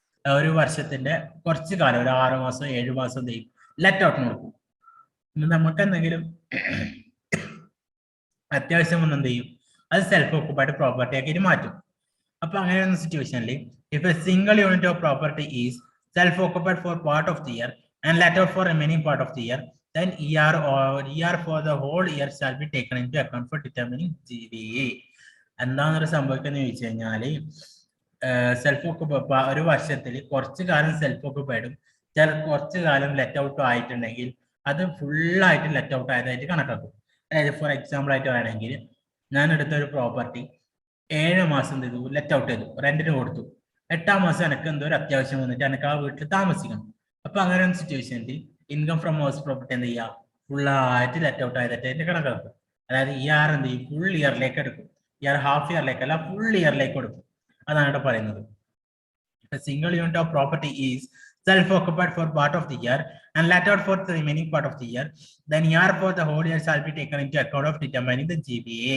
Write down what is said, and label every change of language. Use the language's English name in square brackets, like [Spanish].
[Malayalam] ഒരു വർഷത്തിന്റെ കുറച്ച് കാലം, ഒരു 6 മാസം 7 മാസം എന്ത് ചെയ്യും? ലെറ്റ് ഔട്ട് കൊടുക്കും. നമുക്ക് എന്തെങ്കിലും അത്യാവശ്യം ഒന്നും എന്ത് ചെയ്യും? അത് സെൽഫ് ഓക്കുപ്പൈഡ് പ്രോപ്പർട്ടി ആക്കി മാറ്റും. അപ്പൊ അങ്ങനെയുള്ള സിറ്റുവേഷനിൽ [English] If a single unit of property is self occupied for part of the year and let out for remaining part of the year, then ER for the whole year shall be taken into account for determining GVA. [Malayalam] എന്താണെന്നൊരു സംഭവിക്കുന്നത് ചോദിച്ചു കഴിഞ്ഞാല്, self occupied ഒരു വർഷത്തിൽ കുറച്ച് കാലം self ഓക്കുപ്പൈഡും കുറച്ച് കാലം let ഔട്ടും ആയിട്ടുണ്ടെങ്കിൽ അത് ഫുള്ളായിട്ട് ലെറ്റ് ഔട്ട് ആയതായിട്ട് കണക്കാക്കും. അതായത് ഫോർ എക്സാമ്പിൾ ആയിട്ട് പറയുകയാണെങ്കിൽ, ഞാൻ എടുത്ത ഒരു പ്രോപ്പർട്ടി 7 മാസം ചെയ്തു ലെറ്റ് ഔട്ട് ചെയ്തു, റെന്റിന് കൊടുത്തു. 8ാം മാസം എനിക്ക് എന്തോ ഒരു അത്യാവശ്യം വന്നിട്ട് എനിക്ക് ആ വീട്ടിൽ താമസിക്കണം. അപ്പൊ അങ്ങനെ ഒരു സിറ്റുവേഷനിൽ ഇൻകം ഫ്രം ഹൗസ് പ്രോപ്പർട്ടി എന്ത് ചെയ്യുക? ഫുള്ളായിട്ട് ലെറ്റ് ഔട്ട് ആയതായിട്ട് കണക്കാക്കും. അതായത് ER എന്ത് ചെയ്യും? ഫുൾ ഇയറിലേക്ക് എടുക്കും. ER ഹാഫ് ഇയറിലേക്കല്ല, ഫുൾ ഇയറിലേക്ക് കൊടുക്കും. അതാണ് ഇവിടെ പറയുന്നത്. [English] Single unit of property is self-occupied for part of the year and let out for the remaining part of the year, then ER for the whole year shall be taken into account of determining the GAV.